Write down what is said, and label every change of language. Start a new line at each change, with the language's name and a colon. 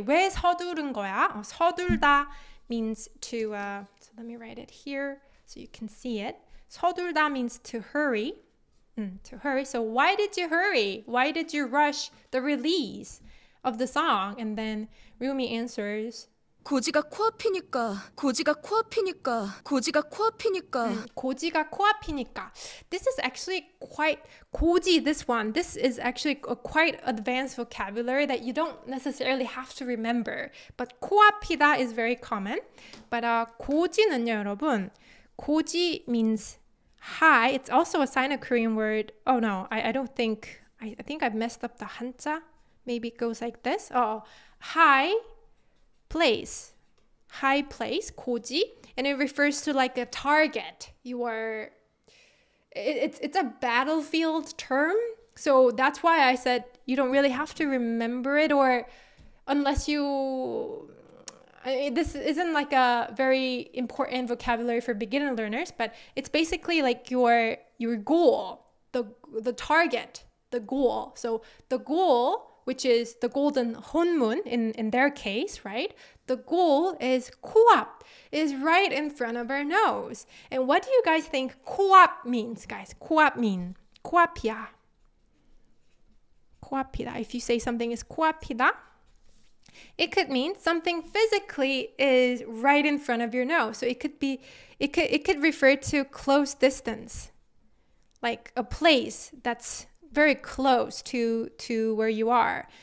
Korean: 왜 서두른 거야?
English: 서둘다 means to, so let me write it here so you can see it. 서둘다 means to hurry. To hurry. So why did you hurry? Why did you rush the release of the song? And then Rumi answers,
Korean: 고지가 코앞이니까 고지가 코앞이니까 고지가 코앞이니까 고지가 코앞이니까.
English: This is actually quite 고지. This is actually a quite advanced vocabulary that you don't necessarily have to remember. But 코앞이다 is very common.
Korean: But 고지는요, 여러분.
English: 고지 means high. It's also a Sino-Korean word. Oh no, I don't think. I think I've messed up the 한자. Maybe it goes like this. Oh, high place, high place, 고지, and it refers to like a target. It's a battlefield term, so that's why I said you don't really have to remember it, or unless you. This isn't like a very important vocabulary for beginner learners, but it's basically like your goal, the target, the goal. So the goal, which is the golden honmun in their case, right? The goal is 코앞, is right in front of our nose. And what do you guys think 코앞 means, guys?
Korean: 코앞 mean 코앞이야. 코앞이다.
English: If you say something is 코앞이다, it could mean something physically is right in front of your nose. So it could refer to close distance, like a place that's very close to where you are.